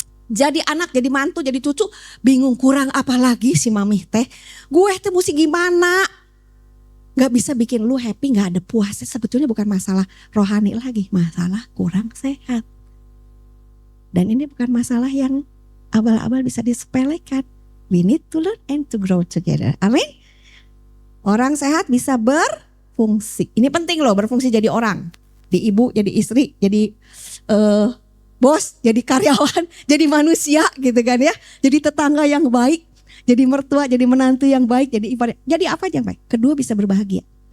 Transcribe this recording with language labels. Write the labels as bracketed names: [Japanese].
[Indonesian] Jadi anak, jadi mantu, jadi cucu. Bingung kurang apa lagi si mami teh. Gue teh mesti gimana? Gak bisa bikin lu happy, gak ada puasnya. Sebetulnya bukan masalah rohani lagi, masalah kurang sehat. Dan ini bukan masalah yang abal-abal bisa disepelekan. [English] We need to learn and to grow together. Amin. [Indonesian] Orang sehat bisa berfungsi. Ini penting loh, berfungsi jadi orang. Di ibu, jadi istri, jadi bos, jadi karyawan, jadi manusia gitu kan ya. Jadi tetangga yang baik. Jadi mertua, jadi menantu yang baik, jadi ibadah. Jadi apa aja yang baik? Kedua bisa berbahagia.